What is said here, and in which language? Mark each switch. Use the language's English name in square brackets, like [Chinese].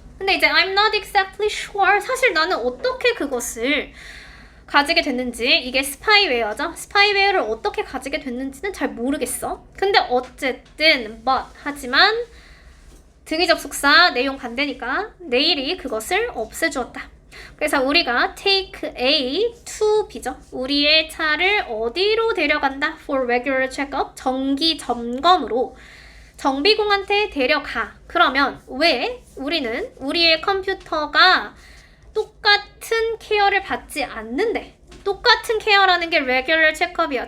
[English] 근데 이제 I'm not exactly sure. [Korean] 사실 나는 어떻게 그것을 가지게 됐는지, 이게 스파이웨어죠. 스파이웨어를 어떻게 가지게 됐는지는 잘 모르겠어. 근데 어쨌든 하지만 등위 접속사 내용 반대니까 내일이 그것을 없애주었다. 그래서 우리가 take A to B죠. 우리의 차를 어디로 데려간다? [English] For regular checkup. [Korean] 정기 점검으로 정비공한테 데려가. 그러면 왜 우리는 우리의 컴퓨터가 똑같은 케어를 받지 않는데, 똑같은 케어라는 게 regular checkup이야.